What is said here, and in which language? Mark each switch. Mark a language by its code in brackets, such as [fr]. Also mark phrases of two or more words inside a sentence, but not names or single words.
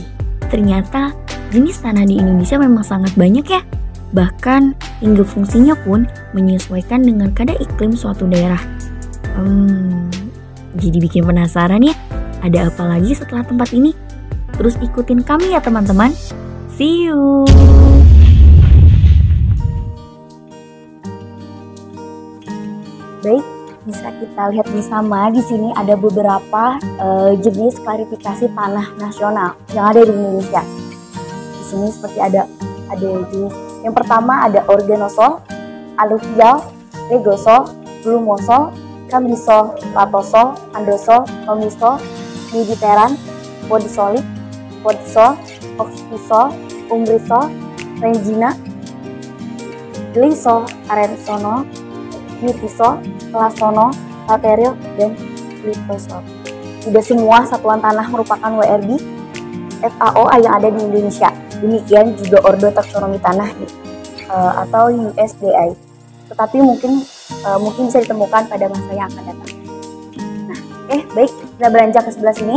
[id] Ternyata, jenis tanah di Indonesia memang sangat banyak ya. Bahkan, hingga fungsinya pun menyesuaikan dengan kadar iklim suatu daerah. Jadi bikin penasaran ya, ada apa lagi setelah tempat ini? Terus ikutin kami ya teman-teman. [en] See you! [id] Baik, bisa kita lihat bersama di sini ada beberapa jenis klarifikasi tanah nasional yang ada di Indonesia. Di sini seperti ada jenis. Yang pertama ada organosol, aluvial, regosol, blumosol, cambisol, latosol, andosol, tomisol, mediteran, podisolik, podisol, oxisol, umbrisol, regina, glisol, arensono, mutisol, lasono, lateril, dan glitosol. Tidak semua satuan tanah merupakan WRB FAO yang ada di Indonesia. Demikian juga Ordo Taksonomi Tanah atau USDA. Tetapi mungkin bisa ditemukan pada masa yang akan datang. Nah, baik, kita beranjak ke sebelah sini.